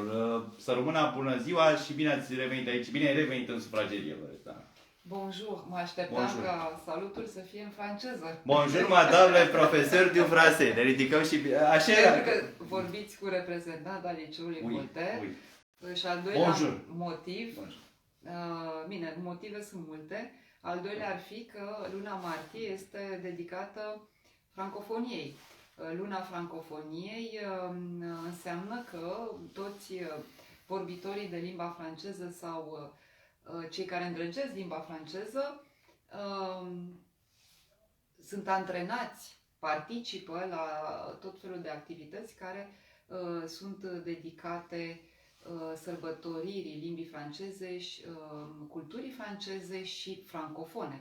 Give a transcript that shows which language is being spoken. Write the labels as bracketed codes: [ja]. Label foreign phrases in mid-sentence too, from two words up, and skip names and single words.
[ro] Să rămână, bună ziua și bine ați revenit aici, bine ai revenit în sufragerie, Loredana. Bonjour, mă așteptam ca salutul să fie în franceză. [fr] Bonjour, madame profesor du français. [ro] Ne ridicăm și așa era. Pentru că vorbiți cu reprezentant al Liceului Voltaire. Și al doilea Bonjour. motiv, Bonjour. bine, motive sunt multe. Al doilea ar fi că luna martie este dedicată francofoniei. Luna francofoniei înseamnă că toți vorbitorii de limba franceză sau cei care îndrăgesc limba franceză sunt antrenați, participă la tot felul de activități care sunt dedicate sărbătoririi limbii franceze, și culturii franceze și francofone.